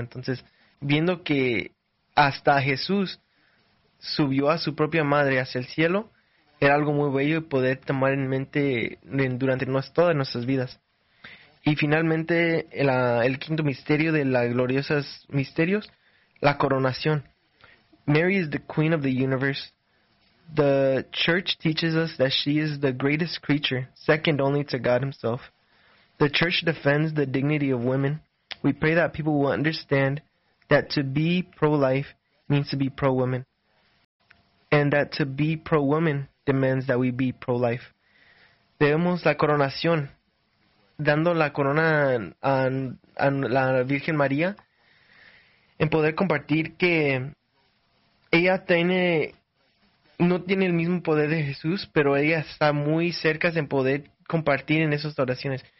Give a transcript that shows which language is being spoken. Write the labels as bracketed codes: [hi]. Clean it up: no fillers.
[es] Entonces, viendo que hasta Jesús subió a su propia madre hacia el cielo, era algo muy bello poder tomar en mente durante todas nuestras vidas. Y finalmente, el quinto misterio de las gloriosas misterios, la coronación. [en] Mary is the queen of the universe. The church teaches us that she is the greatest creature, second only to God himself. The church defends the dignity of women. We pray that people will understand that to be pro-life means to be pro-woman. And that to be pro-woman demands that we be pro-life. [es] Debemos la coronación, dando la corona a la Virgen María, en poder compartir que ella tiene, no tiene el mismo poder de Jesús, pero ella está muy cerca en poder compartir en esas oraciones.